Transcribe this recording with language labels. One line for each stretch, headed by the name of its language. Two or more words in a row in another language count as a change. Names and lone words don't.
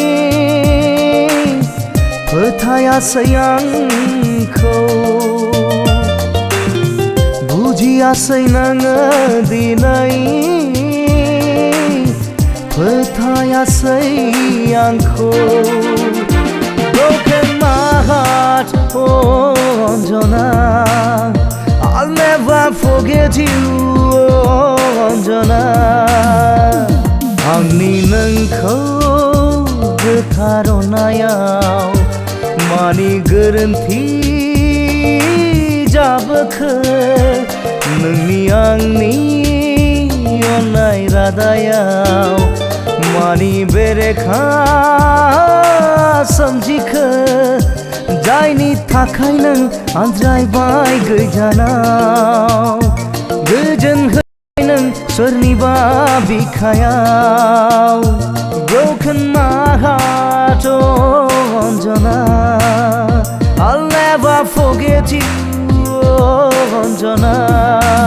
Bodo: फोथायासै आंखौ बुजियासै नोङो दिनै फोथायासै आंखौ
English: Broken my heart, oh Anjana, I'll never forget you, oh Anjana.
Bodo: आंनि नोंखौ गोथार अननायाव मानि गोरोन्थि जाबोखो नोंनि आंनि अननाय रादायाव मानि बेरेखा सोमजिखो जायनि थाखाय नों आनज्रायबाय गोजानाव गोजोन हैबाय नों सोरनिबा बिखायाव
English: Broken my heart, oh Anjana, I'll never forget you, oh Anjana.